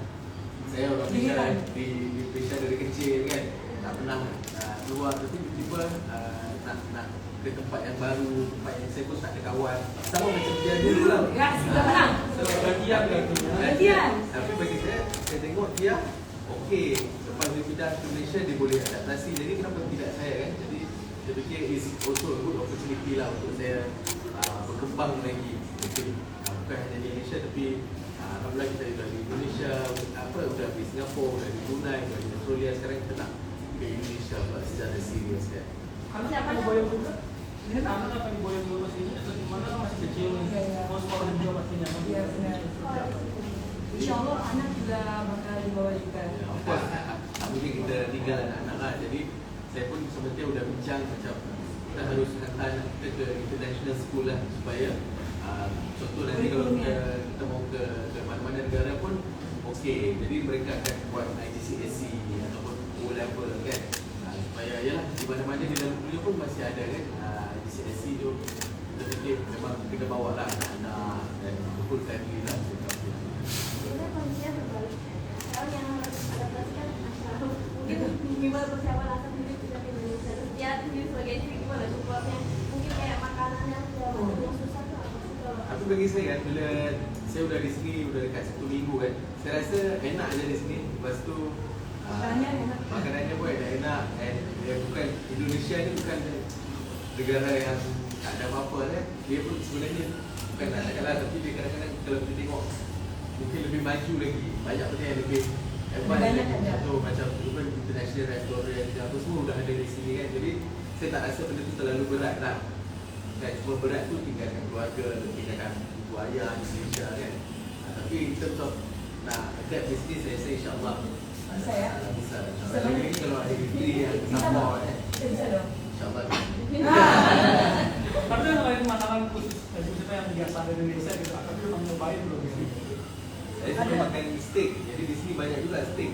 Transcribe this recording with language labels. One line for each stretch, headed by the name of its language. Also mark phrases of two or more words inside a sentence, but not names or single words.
Malay: Saya orang Malaysia di Malaysia dari kecil kan, tak pernah keluar, tapi tiba-tiba nak ke tempat yang baru, tempat yang saya pun tak ada kawan. Sama macam dia dulu lah. Ya, sudah menang. So bagian tu. Bagian. Tapi bagi saya tengok dia okey, lepas dia pindah ke Malaysia dia boleh adaptasi, jadi kenapa tidak saya kan. Jadi saya fikir
English: is also a good opportunity
Malay: lah untuk saya berkembang lagi, mungkin bukan hanya di Malaysia tapi alhamdulillah kita dah di Indonesia, sudah di Singapura, sudah di Brunei, sudah di Australia, sekarang kita nak ke Indonesia buat secara serius kan.
Indonesian: Anak akan diboyong juga? Anak akan diboyong juga ke sini atau gimana, kan masih kecil nih? Mau sekolah juga pasti nyaman. Iya benar.
Malay: Insya Allah anak juga bakal dibawa juga. Mungkin kita tinggal anak-anak lah. Jadi saya pun sebenarnya sudah bincang macam kita harus hantar anak kita ke
English: international school
Malay: lah, supaya contoh nanti kalau kita mau ke mana-mana negara pun okey, jadi mereka akan buat IGCSE ataupun O-level kan, supaya yalah di mana-mana di dalam dunia pun masih ada kan IGCSE tu. Kita fikir memang kita bawa lah anak-anak dan
English: full family
Malay: lah.
Indonesian: Sebenarnya kondisinya berbalik. Sekarang yang harus adaptasikan masyarakat. Mungkin gimana persiapan asal sendiri sudah di Indonesia. Terus dia sendiri sebagai istri gimana supportnya? Mungkin kayak makanannya sudah yang susah tuh apa sih kalau?
Malay: Tapi bagi saya kan, bila saya sudah di sini sudah dekat 1 minggu kan, saya rasa enak je di sini. Lepas tu
Indonesian: Makanannya enak.
Malay: Makanannya pun enak. Bukan Indonesia ni bukan negara yang tak ada apa-apa kan. Dia pun sebenarnya bukan nak cakap lah, tapi dia kadang-kadang kalau kita tengok mungkin lebih maju lagi, banyak benda yang lebih advance Banyak lagi. ada. Contoh macam
English: even international restaurant
Malay: apa semua udah ada di sini kan. Jadi saya tak rasa benda tu terlalu berat lah. Kan cuma berat tu tinggalkan keluarga, tinggalkan ibu ayah di Malaysia kan. Tapi
English: in terms of
Malay: nak adapt bisnes, saya rasa insyaAllah
Indonesian: Bisa ya?
Malay: Bisa. Bisa Lagi banyak. ni kalau ada negeri yang Bisa support
Indonesian: dong.
Malay: kan. Bisa dong. InsyaAllah.
Indonesian: Tapi kan lain makanan khusus dari kita yang biasa di Indonesia gitu, tapi memang nyobain belum gitu.
Malay: Saya suka makan steak, jadi di sini banyak juga steak.